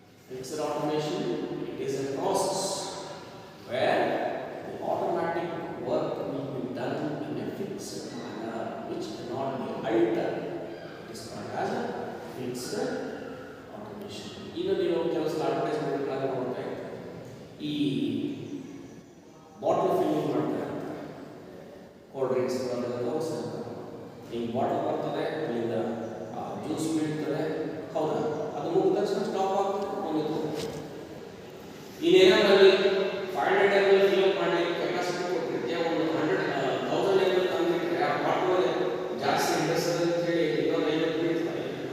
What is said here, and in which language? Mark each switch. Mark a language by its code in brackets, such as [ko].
[en] Fixed automation it is a process where the automatic work will be done in a fixed manner which cannot be altered. It is called as a fixed automation. [kn] ಈಗ ನೀವು ಕೆಲವು advertisement ನೋಡ್ತಾ ಇರ್ತೀರಿ, ಈ bottle filling ಮಾಡ್ತಾರೆ, cold drinks ಅದೆಲ್ಲ ತೋರಿಸ್ತಾರೆ. ಹಿಂಗೆ ಬಾಟಲ್ ಬರ್ತದೆ, ಅಲ್ಲಿಂದ ಜ್ಯೂಸ್ ಬೀಳ್ತದೆ, ಹೌದಾ? ಅದು ಮುಗಿದ ತಕ್ಷಣ ಸ್ಟಾಪ್ ಆಗ್ತದೆ, ಮುಗಿದು. ಇನ್ನೇನಾದ್ರಲ್ಲಿ 500 ml ಫಿಲ್ ಮಾಡಲಿಕ್ಕೆ ಕೆಪಾಸಿಟಿ ಕೊಟ್ಟಿರ್ತೀಯ, ಒಂದು 1000 ml ತಂದಿಟ್ಟರೆ ಆ ಬಾಟಲ್ ಜಾಸ್ತಿ ಇಂಡಸ್ಟ್ರಿ ಅಂತ ಹೇಳಿ 250 ಬೀಳ್ತಾರೆ.